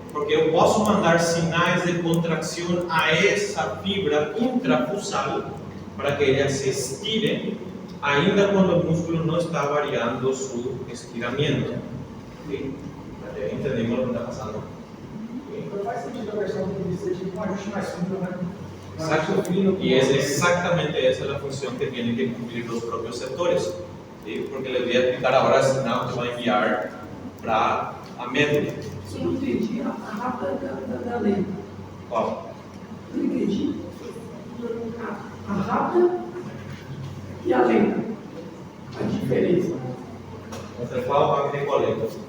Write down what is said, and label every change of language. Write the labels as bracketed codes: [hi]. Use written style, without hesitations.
[es] Porque yo puedo mandar señales de contracción a esa fibra intrafusal para que ella se estire, ainda cuando el músculo no está variando su estiramiento. ¿Sí? ¿Ya entendimos lo que está pasando? [pt] Pero faz sentido a versão que dice tipo um ajuste mais fino, né? [es] Exacto. Y es exactamente esa la función que tienen que cumplir los propios receptores. ¿Sí? Porque les voy a explicar ahora el señal que va a enviar [pt] para a médula. Eu não entendi a rápida da lei. Qual? Eu não entendi a rápida e a lenta. A diferença. Entre qual rápida e qual lenta?